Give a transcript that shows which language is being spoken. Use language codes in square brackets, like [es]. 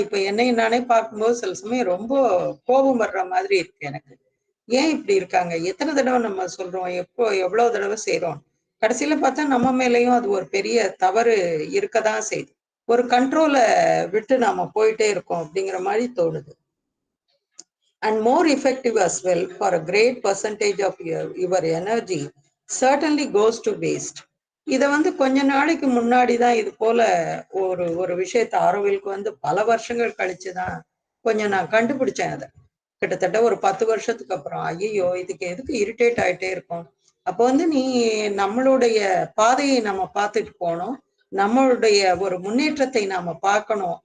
[ta] இப்ப என்னை நானே பார்க்கும்போது சில சமயம் ரொம்ப கோபம் வர்ற மாதிரி இருக்கு எனக்கு. ஏன் இப்படி இருக்காங்க? எத்தனை தடவை நம்ம சொல்றோம், எவ்வளவு தடவை செய்யறோம்? கடைசியில பார்த்தா நம்ம மேலேயும் அது ஒரு பெரிய தவறு இருக்கதான் செய்யுது. ஒரு கண்ட்ரோலை விட்டு நாம போயிட்டே இருக்கோம் அப்படிங்கிற மாதிரி தோணுது. [en] And more effective as well, for a great percentage of your energy certainly goes to waste. [ta] இதை வந்து கொஞ்ச நாளைக்கு முன்னாடி தான் இது போல ஒரு விஷயத்த ஆரோவிலுக்கு பல வருஷங்கள் கழிச்சு தான் கொஞ்சம் நான் கண்டுபிடிச்சேன். அதை கிட்டத்தட்ட ஒரு 10 வருஷத்துக்கு அப்புறம் ஐயோ இதுக்கு எதுக்கு இரிட்டேட் ஆயிட்டே இருக்கும். அப்போ நீ நம்மளுடைய பாதையை நம்ம பார்த்துட்டு போனோம், நம்மளுடைய ஒரு முன்னேற்றத்தை நாம பார்க்கணும்.